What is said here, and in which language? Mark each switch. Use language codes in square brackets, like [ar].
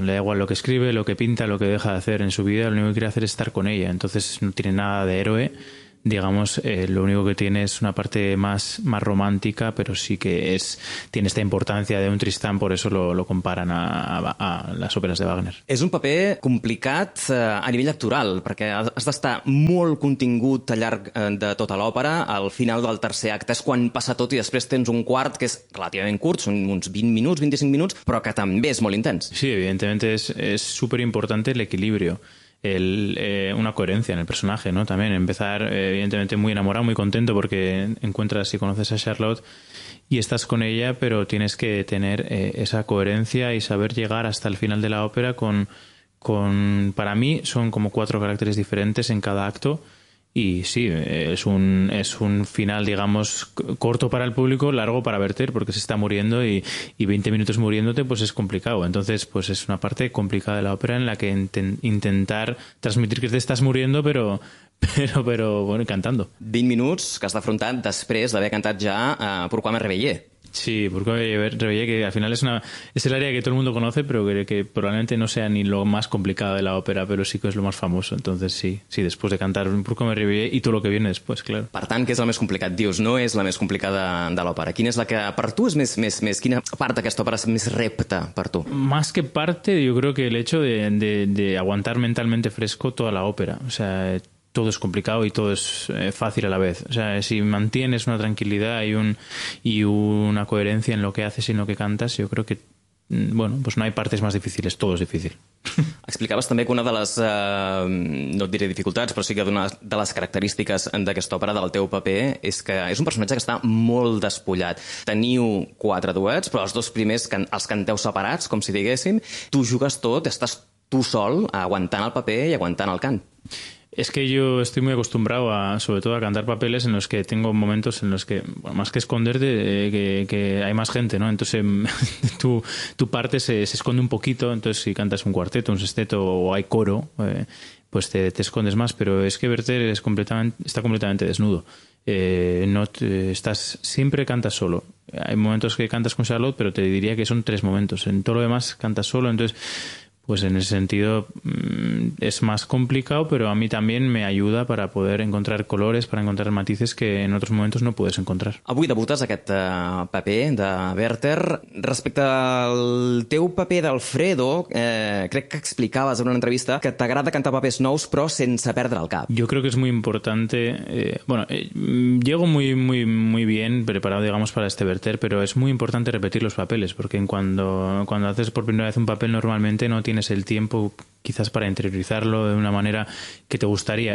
[es] Le da igual lo que escribe, lo que pinta, lo que deja de hacer en su vida. Lo único que quiere hacer es estar con ella. Entonces no tiene nada de héroe. Digamos, lo único que tiene es una parte más romántica, pero sí que tiene esta importancia de un Tristán, por eso lo comparan a las óperas de Wagner. [ca] És un paper complicat a nivell actoral, perquè has d'estar molt contingut al llarg de tota l'òpera. Al final del tercer acte és quan passa tot i després tens un quart que és relativament curt, són uns 20 minuts, 25 minuts, però que també és molt intens. [es] Sí, evidentemente es súper importante el equilibrio. Una coherencia en el personaje, ¿no? También empezar evidentemente muy enamorado, muy contento porque encuentras y conoces a Charlotte y estás con ella, pero tienes que tener esa coherencia y saber llegar hasta el final de la ópera con para mí son como 4 caracteres diferentes en cada acto. Y sí, es un final, digamos, corto para el público, largo para Werther, porque se está muriendo y 20 minutos muriéndote, pues es complicado. Entonces, pues es una parte complicada de la ópera en la que intentar transmitir que te estás muriendo, pero bueno, cantando. [ca] 20 minuts que has d'afrontar després d'haver cantat ja Pourquoi me réveillé. [es] Sí, porque revelé que al final es el área que todo el mundo conoce, pero que probablemente no sea ni lo más complicado de la ópera, pero sí que es lo más famoso. Entonces sí, después de cantar Burcome Revelé y todo lo que viene después, claro. [ca] Per tant, què és el més complicat? Dius, no és la més complicada de l'òpera. Quina és la que per tu és més quina part d'aquesta òpera és més repte per tu? [es] Más que parte, yo creo que el hecho de aguantar mentalmente fresco toda la ópera. O sea, todo es complicado y todo es fácil a la vez. O sea, si mantienes una tranquilidad y una coherencia en lo que haces y en lo que cantas, yo creo que, bueno, pues no hay partes más difíciles, todo es difícil. [ca] Explicaves també que una de les, no et diré dificultats, però sí que una de les característiques d'aquesta òpera, del teu paper, és que és un personatge que està molt despullat. Teniu quatre duets, però els dos primers els canteu separats, com si diguéssim. Tu jugues tot, estàs tu sol aguantant el paper i aguantant el cant. [es] Es que yo estoy muy acostumbrado a, sobre todo, a cantar papeles en los que tengo momentos en los que, bueno, más que esconderte, que hay más gente, ¿no? Entonces tu parte se esconde un poquito, entonces si cantas un cuarteto, un sexteto o hay coro, pues te escondes más, pero es que Werther está completamente desnudo. Estás siempre cantas solo. Hay momentos que cantas con Charlotte, pero te diría que son tres momentos. En todo lo demás cantas solo, entonces pues en ese sentido es más complicado, pero a mí también me ayuda para poder encontrar colores, para encontrar matices que en otros momentos no puedes encontrar. [ca] Avui debutes aquest paper de Werther. Respecte al teu paper d'Alfredo, crec que explicaves en una entrevista que t'agrada cantar papers nous però sense perdre el cap. [es] Yo creo que es muy importante... llego muy, muy, muy bien preparado, digamos, para este Werther, pero es muy importante repetir los papeles, porque cuando haces por primera vez un papel normalmente no tienes el tiempo quizás para interiorizarlo de una manera que te gustaría.